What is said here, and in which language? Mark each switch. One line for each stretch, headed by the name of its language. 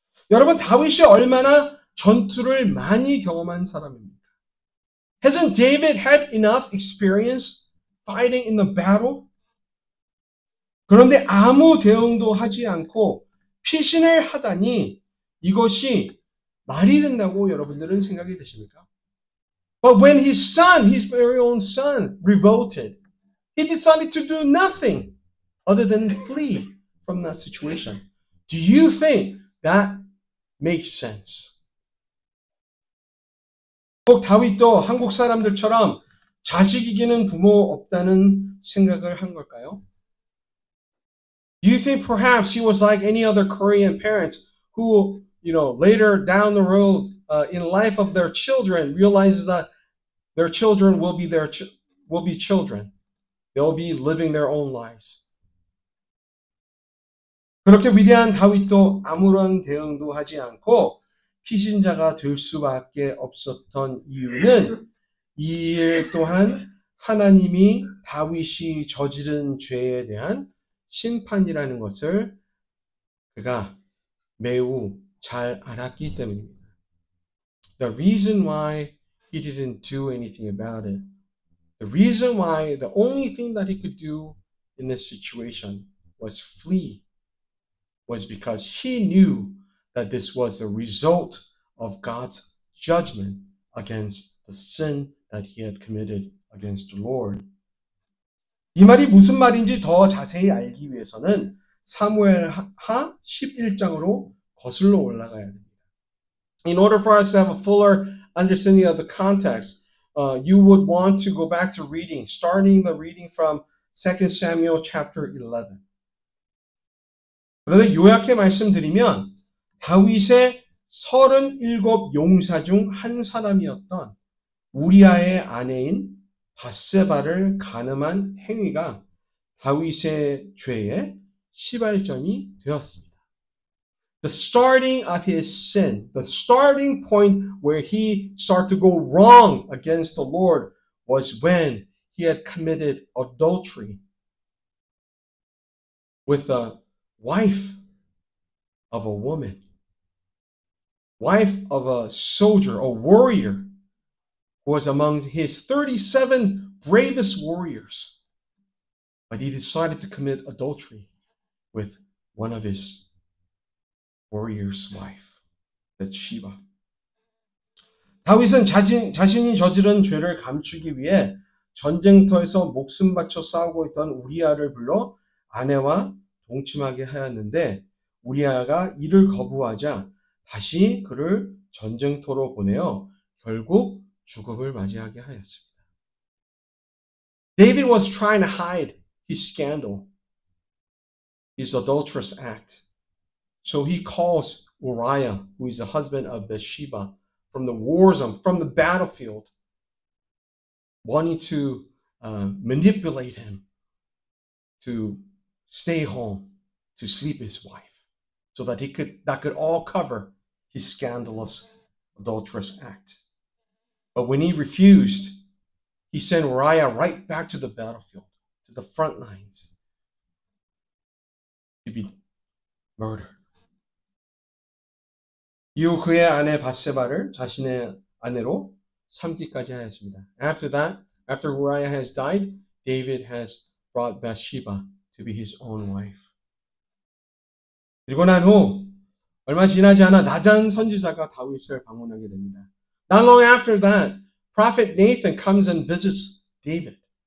Korean: 여러분, 다윗이 얼마나 전투를 많이 경험한 사람입니까?
English: Hasn't David had enough experience fighting in the battle?
Korean: 그런데 아무 대응도 하지 않고 피신을 하다니 이것이 말이 된다고 여러분들은 생각이 되십니까?
English: But when his son, his very own son, revolted, he decided to do nothing other than flee from that situation. Do you think that makes sense.
Korean: 꼭 다윗도 한국 사람들처럼 자식 이기는 부모 없다는 생각을 한 걸까요?
English: Do you think perhaps he was like any other Korean parents who, later down the road in life of their children realizes that their children will be children. They'll be living their own lives.
Korean: 그렇게 위대한 다윗도 아무런 대응도 하지 않고 피신자가 될 수밖에 없었던 이유는 이 일 또한 하나님이 다윗이 저지른 죄에 대한 심판이라는 것을 그가 매우 잘 알았기 때문입니다.
English: The reason why he didn't do anything about it, the reason why the only thing that he could do in this situation was flee, was because he knew that this was a result of God's judgment against the sin that he had committed against the Lord.
Korean: 이 말이 무슨 말인지 더 자세히 알기 위해서는 사무엘하 11장으로 거슬러 올라가야 됩니다.
English: In order for us to have a fuller understanding of the context, you would want to go back to reading, starting the reading from 2 Samuel chapter 11.
Korean: 그런데 요약해 말씀드리면 다윗의 37 용사 중 한 사람이었던 우리아의 아내인 밧세바를 간음한 행위가 다윗의 죄의 시발점이 되었습니다.
English: The starting of his sin, the starting point where he started to go wrong against the Lord was when he had committed adultery with the wife of a woman, wife of a soldier, a warrior, who was among his 37 bravest warriors. But he decided to commit adultery with one of his warrior's wife, Bathsheba.
Korean: 다윗은 자신이 저지른 죄를 감추기 위해 전쟁터에서 목숨 바쳐 싸우고 있던 우리아를 불러 아내와 동침하게 하였는데 우리아가 이를 거부하자 다시 그를 전쟁터로 보내어 결국 죽음을 맞이하게 하였습니다.
English: David was trying to hide his scandal, his adulterous act. So he calls Uriah, who is the husband of Bathsheba, from the war zone, from the battlefield, wanting to manipulate him to stay home, to sleep with his wife, so that that could all cover his scandalous, adulterous act. But when he refused, he sent Uriah right back to the battlefield, to the front lines, to be murdered.
Korean: 이후 그의 아내 밧세바를 자신의 아내로 삼기까지 하였습니다.
English: After that, after Uriah has died, David has brought Bathsheba to be his own wife.
Korean: 그리고 난 후 얼마 지나지 않아 나단 선지자가 다윗을 방문하게 됩니다.
English: Not long after that, prophet Nathan comes and visits David.